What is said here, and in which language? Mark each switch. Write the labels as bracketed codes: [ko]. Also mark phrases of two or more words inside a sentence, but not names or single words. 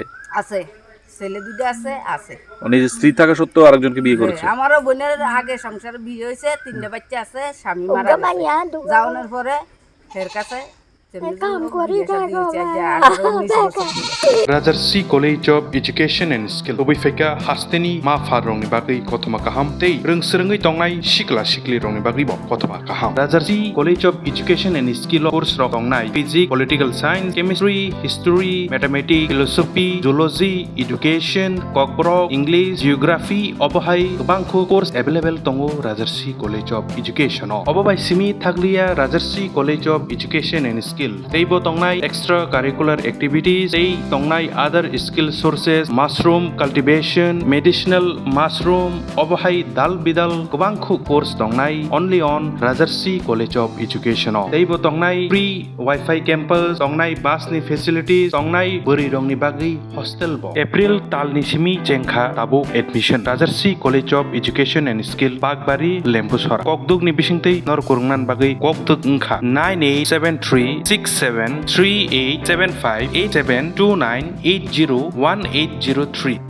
[bn] আছে, ছেলে দুটো আছে আছে। উনি স্ত্রী থাকা সত্ত্বেও আরেকজনকে বিয়ে করেছে? আমারও বোনের আগে সংসারে বিয়ে হয়েছে, 3টা বাচ্চা আছে, স্বামী মারা গেছে। যাওয়ানোর পরে ফের কাছে [trp] Bwtharsikha College of Education and Skill Bwsai hasteni ma farong ni bagui kothoma kaham tei rungsrungi tongnai sikla sikli rong ni bagui bo kothoma kaham. Bwtharsikha College of Education and Skill course rok tongnai [en] physics, political science, chemistry, history, mathematics, philosophy, zoology, education, [trp] kokborok, [en] English, geography, [trp] obohai gobangkho [en] course available [trp] tongo Bwtharsikha College of Education. Obobai simi thaglia Bwtharsikha College of Education and Skill teibo tongnai [en] extra curricular activities [trp] tei tongnai [en] other skill sources mushroom cultivation medicinal mushroom [trp] obohai dal bidal gobangkho course tongnai [en] only on [trp] Bwtharsikha College of Education teibo tongnai [en] free wifi campus [trp] tongnai bus ni facilities tongnai buri rong ni bagi hostel bo April tal ni simi jengkha tabo admission Bwtharsikha College of Education and Skill Bagbari Lempusora kokduk ni bisingtei nor kurungnan bagi kokduk ungkha 98736738758729801803.